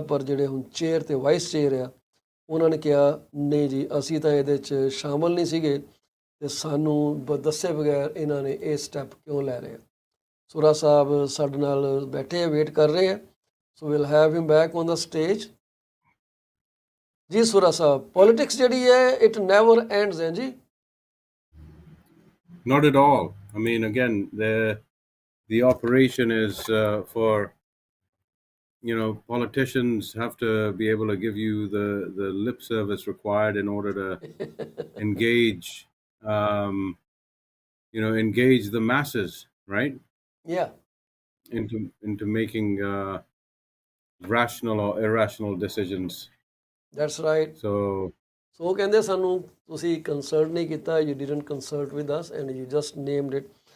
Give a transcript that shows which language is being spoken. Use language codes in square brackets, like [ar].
[pa] ਪਰ ਜਿਹੜੇ ਹੁਣ ਚੇਅਰ ਤੇ ਵਾਈਸ ਚੇਅਰ ਆ, ਉਹਨਾਂ ਨੇ ਕਿਹਾ ਨਹੀਂ ਜੀ, ਅਸੀਂ ਤਾਂ ਇਹਦੇ 'ਚ ਸ਼ਾਮਲ ਨਹੀਂ ਸੀਗੇ ਤੇ ਸਾਨੂੰ ਦੱਸੇ ਬਗੈਰ ਇਹਨਾਂ ਨੇ ਇਹ ਸਟੈਪ ਕਿਉਂ ਲੈ ਰਹੇ ਆ। ਸੁਰਾ ਸਾਹਿਬ ਸਾਡੇ ਨਾਲ ਬੈਠੇ ਆ, ਵੇਟ ਕਰ ਰਹੇ ਆ, [en] So will have him back on the stage. [pa] ਜੀ ਸੁਰਾ ਸਾਹਿਬ, ਪੋਲਿਟਿਕਸ ਜਿਹੜੀ ਹੈ [en] it never ends [pa] ਹੈ ਜੀ। [en] Not at all. I mean, again, the operation is for, you know, politicians have to be able to give you the lip service required in order to engage, you know, engage the masses, right? Yeah. Into making rational or irrational decisions. That's right. So [pa] ਕਹਿੰਦੇ ਸਾਨੂੰ ਤੁਸੀਂ consult ਨਹੀਂ ਕੀਤਾ, [en] You didn't consult with us and you just named it.